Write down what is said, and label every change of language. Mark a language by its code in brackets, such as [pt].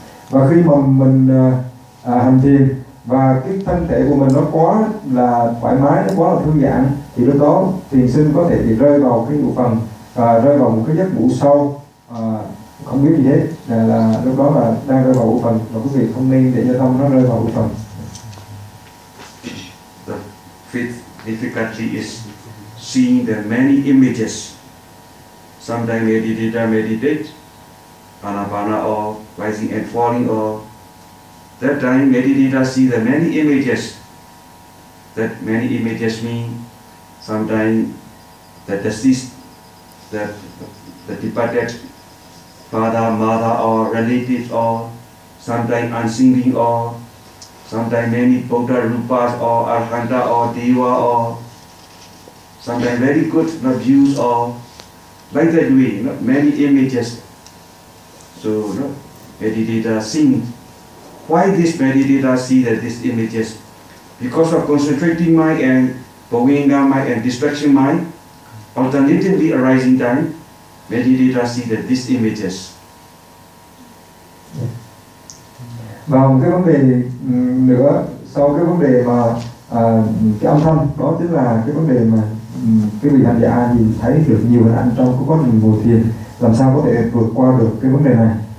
[vi] Và khi mà mình hành thiền và cái thân thể của mình nó quá là thoải mái, nó quá là thư giãn thì lúc đó thiền sinh có thể bị rơi vào cái ngủ phần, rơi vào một cái giấc ngủ sâu, không biết gì hết, là lúc đó là đang rơi vào ngủ phần, và quý vị không nên để cho tâm nó rơi vào ngủ phần. [en] The fifth difficulty is seeing the many images. Sometimes meditate, anapana or rising and falling or that time meditator see the many images. That many images mean sometimes the deceased, the departed father, mother or relatives, or sometimes unseen, or sometimes many Buddha rupas or arhanta or deva, or sometimes very good views, or like that way, many images. So meditator seeing. Why this meditator see that these images? Because of concentrating mind and Bhavanga mind and distraction mind, alternatively arising time, meditator see that these images. [vi] Và một cái vấn đề nữa sau cái vấn đề mà cái âm thanh đó, tức là cái vấn đề mà cái vị hành giả nhìn thấy được nhiều hình ảnh trong cái quá trình ngồi thiền, làm sao có thể vượt qua được cái vấn đề này.